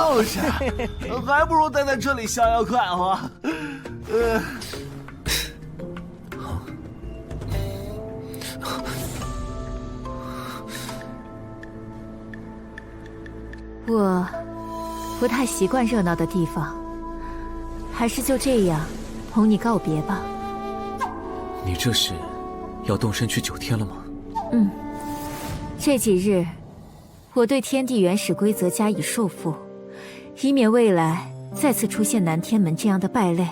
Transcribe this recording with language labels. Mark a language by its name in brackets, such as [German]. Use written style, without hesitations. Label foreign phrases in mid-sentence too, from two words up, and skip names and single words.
[Chinese] 就是，還不如待在這裡逍遙快活。我不太習慣熱鬧的地方，還是就這樣同你告別吧。你這是要動身去9天了嗎？這幾日我對天地原始規則加以束縛，以免未來再次出現南天門這樣的敗類。